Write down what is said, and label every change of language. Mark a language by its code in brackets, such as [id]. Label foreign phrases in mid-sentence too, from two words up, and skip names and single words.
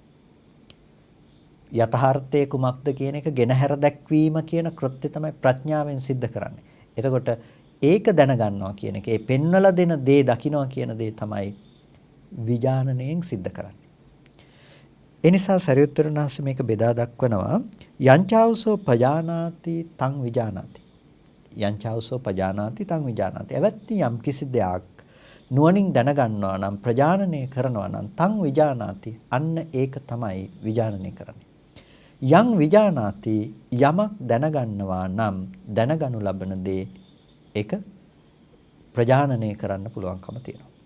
[si] යථාර්ථයේ කුමක්ද කියන එක ගෙනහැර දැක්වීම කියන කෘත්‍ය තමයි ප්‍රඥාවෙන් සිද්ධ කරන්නේ. එතකොට ඒක දැනගන්නවා කියන එක, ඒ පෙන්වලා දෙන දේ දකින්නවා කියන දේ තමයි විඥානණයෙන් සිද්ධ කරන්නේ. ඒ නිසා සරියුත්තර වහන්සේ මේක බෙදා දක්වනවා [pi] යංචාවසෝ පජානාති තං විජානාති. යංචාවසෝ පජානාති තං විජානාති. [si] එවත්ති යම් කිසි දෙයක් නුවණින් දැනගන්නවා නම් ප්‍රජානනය කරනවා නම් [pi] තං විජානාති. [si] අන්න ඒක තමයි විජානනය කරන්නේ. [pi] යං විජානාති [si] යමක් දැනගන්නවා නම් දැනගනු ලබන දේ ඒක ප්‍රජානනය කරන්න පුළුවන්කම තියෙනවා.